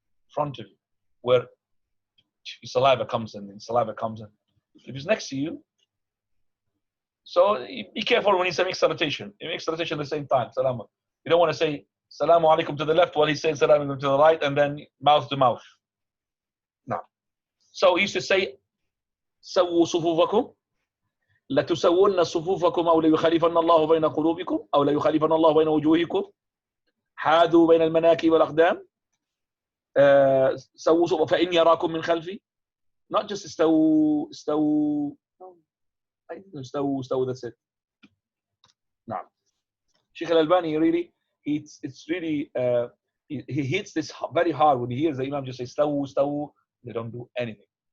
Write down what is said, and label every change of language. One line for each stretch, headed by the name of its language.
English: Front of you, where saliva comes in and saliva comes in. If he's next to you, so be careful when he makes salutation. He makes salutation at the same time. Salam. You don't want to say Salamu alaikum to the left while he's saying Salamu alaikum to the right and then mouth to mouth. No. So he used to say,
Arabic: سووا صفوفكم لا تسوون صفوفكم أو لا يخالفن الله بين قلوبكم أو لا يخالفن الله بين وجوهكم حاذوا بين المناكب والأقدام سووا فإن يراكم من خلفي.
English: Not just
Arabic: استووا
English: that's it. No. Shaykh Al-Albaani really, it's really he hits this very hard when he hears the Imam just say
Arabic: استووا,
English: they don't do anything.